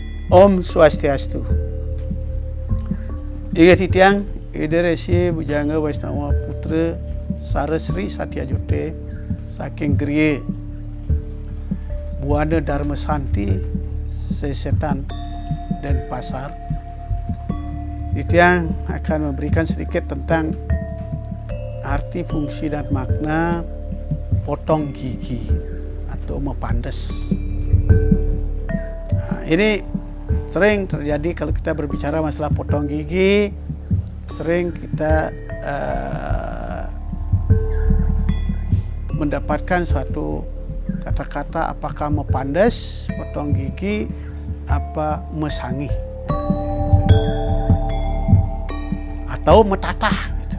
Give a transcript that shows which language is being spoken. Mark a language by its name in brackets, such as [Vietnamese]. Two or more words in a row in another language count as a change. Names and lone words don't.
[Sanskrit] Om Swastiastu. [Indonesian] Ingat tiang, Resi Bujangga Waisnawa Putra Sarasri Satyajote saking Griye Buana Dharma Santi Sesetan dan Pasar. Tiang akan memberikan sedikit tentang arti, fungsi dan makna potong gigi atau mepandes. Nah, ini sering terjadi kalau kita berbicara masalah potong gigi, sering kita mendapatkan suatu kata-kata apakah mepandes, potong gigi, apa mesangi atau metatah gitu.